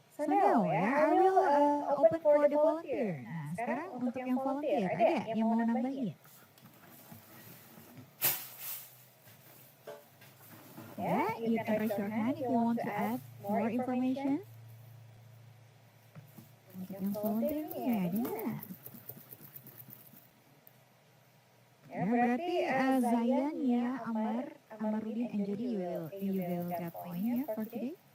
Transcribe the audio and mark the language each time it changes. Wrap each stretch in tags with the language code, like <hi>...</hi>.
<en>So now I will open for the volunteer.</en> <id>Nah, sekarang untuk yang volunteer, ada yang mau nambahin?</id> <en>Yeah, you can raise your hand if you want to add more information.</en> <id>Untuk yang volunteer ya ada. Ya berarti</id> <en>Zayan ya, Amarudin and Jody you will get point ya for today.</en>